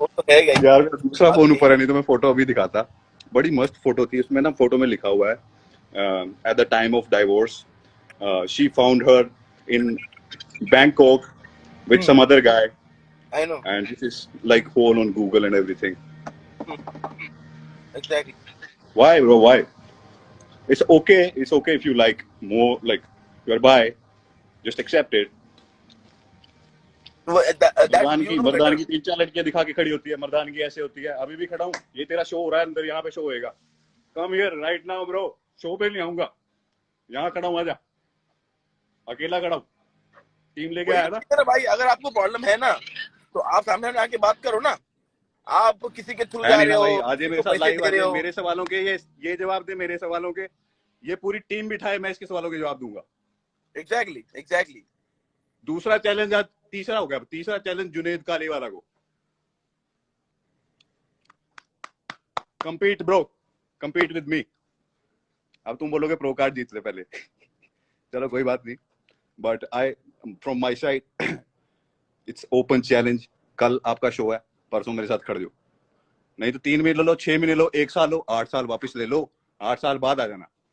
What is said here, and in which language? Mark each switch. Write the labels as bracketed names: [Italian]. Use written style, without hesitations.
[Hindi] यार दूसरा फोन ऊपर है, नहीं तो मैं फोटो अभी दिखाता. बड़ी मस्त फोटो थी उसमें ना. फोटो में लिखा हुआ है [English] At the time of divorce she found her in Bangkok with some other guy. I know. And this is like whole on Google and everything. Exactly. Why, bro? Why? It's okay. It's okay if you like more, like you're bi. Just accept it. [Hindi] Mardan की 3-4 लड़कियां दिखा के खड़ी होती है. मर्दान की ऐसे होती है. अभी भी खड़ा हूँ, ये तेरा शो हो रहा है अंदर, यहाँ पे शो होएगा. [English] Come here right now, bro. [Hindi] Show पे नहीं आऊंगा, यहाँ खड़ा हूँ, आजा. अकेला खड़ा हूँ, टीम लेके आया था भाई. अगर आपको प्रॉब्लम है ना तो आप सामने आके बात करो ना. आप किसी के थ्रू जा रहे हो, आज मेरे साथ लाइव आ रहे हो. मेरे सवालों के ये जवाब दे. मेरे सवालों के ये पूरी टीम बिठाए, मैं इसके सवालों के जवाब दूंगा. [English] Exactly. [Hindi] दूसरा चैलेंज आज तीसरा हो गया. तीसरा चैलेंज जुनेद काली वाला को. [English] compete bro, compete with me. [Hindi] अब तुम बोलोगे प्रो कार्ड जीत ले पहले. चलो कोई बात नहीं, [English] But I from my side it's open challenge. [Hindi] कल आपका शो है, परसों मेरे साथ खड़े हो. नहीं तो 3 महीने ले लो, 6 महीने लो, 1 साल लो, 8 साल वापस ले लो. 8 साल बाद आ जाना.